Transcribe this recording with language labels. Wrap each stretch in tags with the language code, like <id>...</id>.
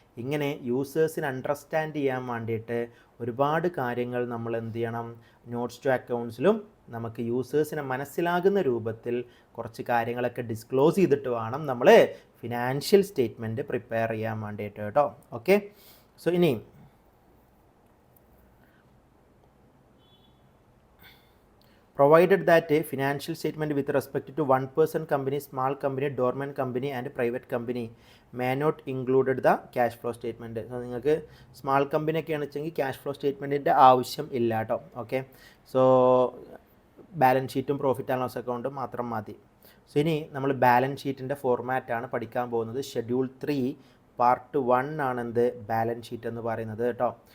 <ml>ഇങ്ങനെ യൂസേഴ്സിന് അണ്ടർസ്റ്റാൻഡ് ചെയ്യാൻ വേണ്ടിയിട്ട് ഒരുപാട് കാര്യങ്ങൾ നമ്മൾ എന്ത് ചെയ്യണം, നോട്ട്സ് ടു അക്കൗണ്ട്സിലും നമുക്ക് യൂസേഴ്സിനെ മനസ്സിലാകുന്ന രൂപത്തിൽ കുറച്ച് കാര്യങ്ങളൊക്കെ ഡിസ്ക്ലോസ് ചെയ്തിട്ട് വേണം നമ്മൾ ഫിനാൻഷ്യൽ സ്റ്റേറ്റ്മെൻറ്റ് പ്രിപ്പയർ ചെയ്യാൻ വേണ്ടിയിട്ട് കേട്ടോ.</ml> <en>Okay, so ഇനി provided that a financial statement with respect to one person company, small company, dormant company and private company may not included the cash flow statement.</en> <ml>So നിങ്ങൾക്ക് small company ഒക്കെ ആണെന്നുവെച്ചെങ്കിൽ cash flow സ്റ്റേറ്റ്മെൻറ്റിൻ്റെ ആവശ്യം ഇല്ല കേട്ടോ. Okay, so balance ഷീറ്റും profit and loss അക്കൗണ്ടും മാത്രം മതി. So ഇനി നമ്മൾ ബാലൻസ് ഷീറ്റിൻ്റെ ഫോർമാറ്റാണ് പഠിക്കാൻ പോകുന്നത്. ഷെഡ്യൂൾ 3 പാർട്ട് 1 ആണെന്ത് ബാലൻസ് ഷീറ്റ് എന്ന് പറയുന്നത് കേട്ടോ.</ml>